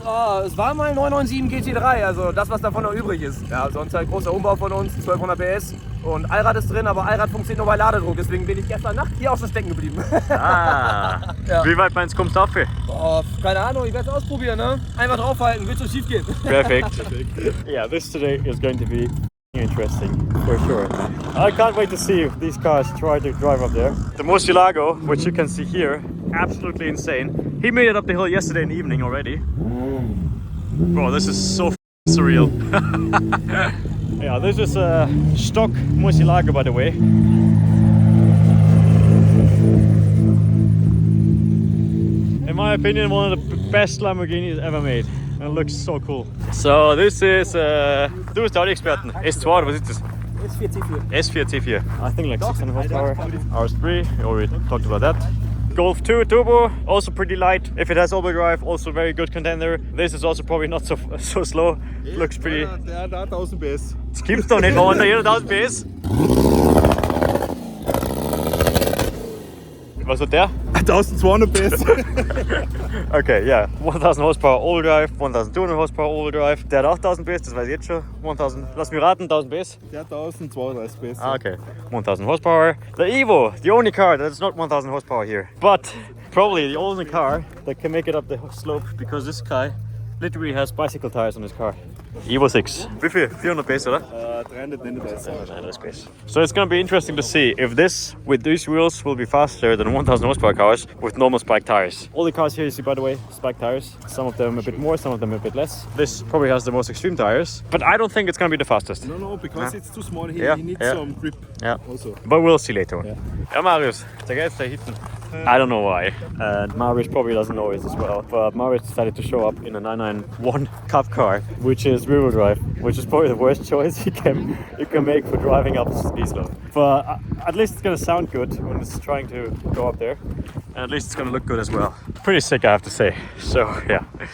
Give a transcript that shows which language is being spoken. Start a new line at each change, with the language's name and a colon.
German: Es war mal 997 GT3, also das, was davon noch übrig ist. Ja, sonst halt großer Umbau von uns, 1200 PS. Und Allrad ist drin, aber Allrad funktioniert nur bei Ladedruck. Deswegen bin ich gestern Nacht hier auch schon stecken geblieben. Ah, Ja. wie weit meinst du, kommst du dafür? Keine Ahnung, ich werde es ausprobieren, ne? Einfach draufhalten, wird so schief gehen.
English: Perfect. Yeah, this today is going to be interesting for sure. I can't wait to see these cars try to drive up there. The Murcielago, which you can see here, absolutely insane. He made it up the hill yesterday in the evening already. Bro, this is so surreal. Yeah, this is a stock Murcielago, by the way. In my opinion, one of the best Lamborghinis ever made. And it looks so cool. So this is,
German: du bist der Audi-Experten. S2, oder was ist das? S4 C4. S4 C4.
English: I think like 600 horsepower. RS3, we already talked about that. Golf 2 Turbo, also pretty light. If it has all-wheel drive, also very good contender. This is also probably not so slow. Looks pretty.
German: Der hat 1000 PS. Das gibt's doch nicht, warum hat der 1000 PS? Was hat der? 1200 PS.
English: Okay, yeah. 1000 horsepower all-wheel drive, 1200 horsepower all-wheel drive.
German: Der hat auch 1000 PS, das weiß ich jetzt schon. 1000, lass mich raten, 1000 PS? Der hat 1032 PS.
English: Ah, okay. 1000 horsepower. The Evo, the only car that's not 1000 horsepower here. But probably the only car that can make it up the slope because this guy literally has bicycle tires on his car.
German: Evo 6. Wie viel? 400 PS, oder? 339.
English: So it's gonna be interesting to see if this, with these wheels, will be faster than 1000 horsepower cars with normal spike tires. All the cars here you see, by the way, spike tires. Some of them a bit more, some of them a bit less. This probably has the most extreme tires, but I don't think it's gonna be the fastest. No, because it's too small. He Yeah, needs yeah. some grip. Yeah, Also. but we'll see later on.
German: Yeah, Marius, der geht's da hinten.
English: I don't know why, and Marius probably doesn't know it as well, but Marius decided to show up in a 991 Cup car, which is rear-wheel drive, which is probably the worst choice you can make for driving up SKISLOPE. But at least it's gonna sound good when it's trying to go up there, and at least it's gonna look good as well. Pretty sick, I have to say. So yeah.